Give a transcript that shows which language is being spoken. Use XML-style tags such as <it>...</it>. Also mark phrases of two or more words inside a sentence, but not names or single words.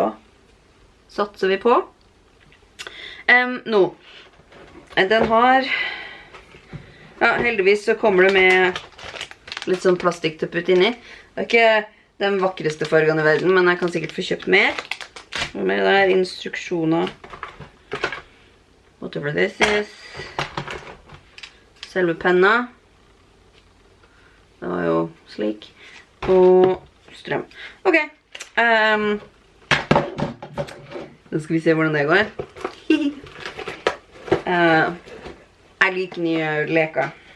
<no>Satser vi på. Nå. Den har... Ja, heldigvis så kommer det med litt sånn plastikk til å putte inni. Det er ikke den vakreste fargen i verden, men jeg kan sikkert få kjøpt mer. Og med det her instruksjoner.</no> <en>Whatever this is.</en> <no>Selve penna. Det var jo slik. Og strøm. Ok. Da skal vi se hvordan det går. Jeg liker nye leker.</no>